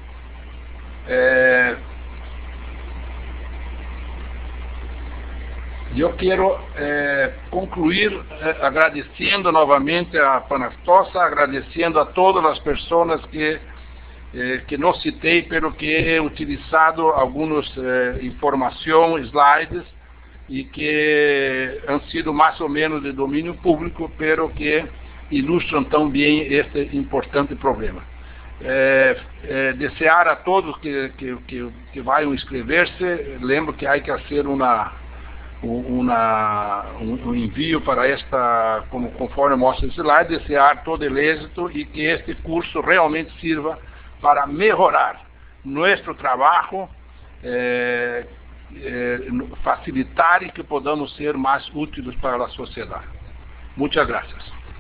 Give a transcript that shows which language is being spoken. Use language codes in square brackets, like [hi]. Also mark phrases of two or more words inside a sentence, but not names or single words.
[es] Yo quiero concluir agradeciendo nuevamente a Panastosa, agradeciendo a todas las personas que no citei, pero que he utilizado algunas información, slides, y que han sido más o menos de dominio público, pero que ilustran también este importante problema. Desear a todos que vayan a inscrever-se. Lembro que hay que hacer un envio para esta, [pt] conforme mostra esse slide. [es] Desear todo el éxito y que este curso realmente sirva para mejorar nuestro trabajo, facilitar y que podamos ser más útiles para la sociedad. Muchas gracias.